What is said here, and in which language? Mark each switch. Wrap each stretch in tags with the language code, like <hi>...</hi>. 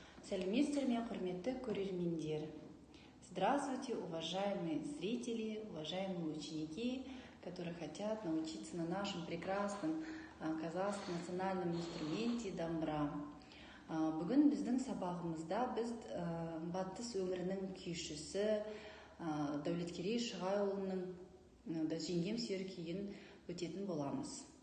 <kk>Сәлеметсіздер ме, құрметті көрермендер.</kk> <ru>Здравствуйте, уважаемые зрители, уважаемые ученики, которые хотят научиться на нашем прекрасном казахском национальном инструменте домбра.</ru> <kk>Бүгін біздің сабағымызда біз батыс өңірінің күйшісі Дәулеткерей Шығайұлының жеңгем сүйер күйін өтетін боламыз.</kk>